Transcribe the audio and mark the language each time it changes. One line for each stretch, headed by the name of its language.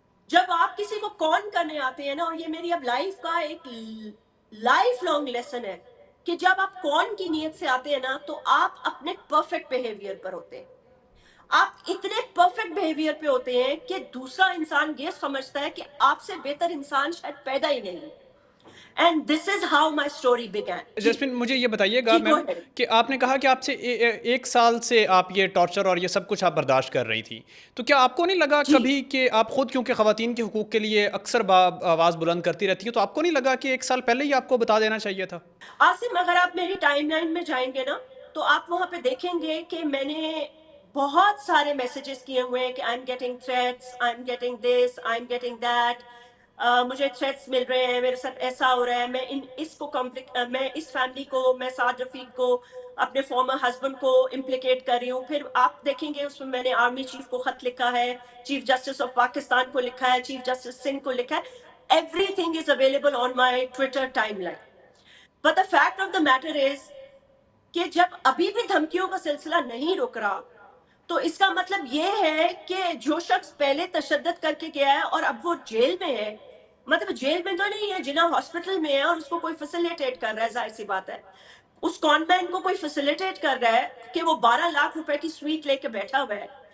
Urdu: جب آپ کسی کو کون کرنے آتے ہیں نا, اور یہ میری اب لائف کا ایک لائف لانگ لیسن ہے کہ جب آپ کون کی نیت سے آتے ہیں نا, تو آپ اپنے پرفیکٹ بیہیویئر پر ہوتے ہیں. آپ اتنے پرفیکٹ بیہیویئر پہ ہوتے ہیں کہ دوسرا انسان یہ سمجھتا ہے کہ آپ سے بہتر انسان شاید پیدا ہی نہیں.
English: And this is how my story began.
Urdu: جسمین مجھے یہ بتائیے گا جی
English: go
Urdu: میم
English: ahead.
Urdu: کہ آپ نے کہا کہ آپ سے ایک سال سے آپ یہ ٹارچر اور یہ سب کچھ آپ برداشت کر رہی تھی، تو کیا آپ کو نہیں لگا جی کبھی کہ آپ خود کیونکہ خواتین کے حقوق کے لیے اکثر آواز بلند کرتی رہتی ہیں، تو آپ کو نہیں لگا کہ ایک سال پہلے ہی آپ کو بتا دینا چاہیے تھا؟ آصم، اگر آپ میری ٹائم لائن میں جائیں گے نا تو آپ وہاں پہ دیکھیں گے کہ میں نے بہت سارے میسیجز کیے ہوئے ہیں کہ
English: I am getting threats, I am getting this, I am getting that,
Urdu: مجھے تھریٹس مل رہے ہیں، میرے ساتھ ایسا ہو رہا ہے، میں اس فیملی کو، میں سعد رفیق کو، اپنے فارمر ہسبینڈ کو امپلیکیٹ کر رہی ہوں. پھر آپ دیکھیں گے اس میں نے آرمی چیف کو خط لکھا ہے، چیف جسٹس آف پاکستان کو لکھا ہے، چیف جسٹس سنگھ کو لکھا ہے.
English: Everything is available on my Twitter timeline. But the fact of the matter is
Urdu: کہ جب ابھی بھی دھمکیوں کا سلسلہ نہیں رک رہا تو اس کا مطلب یہ ہے کہ جو شخص پہلے تشدد کر کے گیا ہے اور اب وہ جیل میں ہے، مطلب جیل میں تو نہیں ہے، جنا ہاسپٹل میں ہے اور اس کو کوئی فیسیلیٹیٹ کر رہا ہے، ظاہر سی بات ہے اس کون مین کو کوئی فیسیلیٹیٹ کر رہا ہے کہ وہ 12 لاکھ روپے کی سویٹ لے کے بیٹھا ہوا ہے.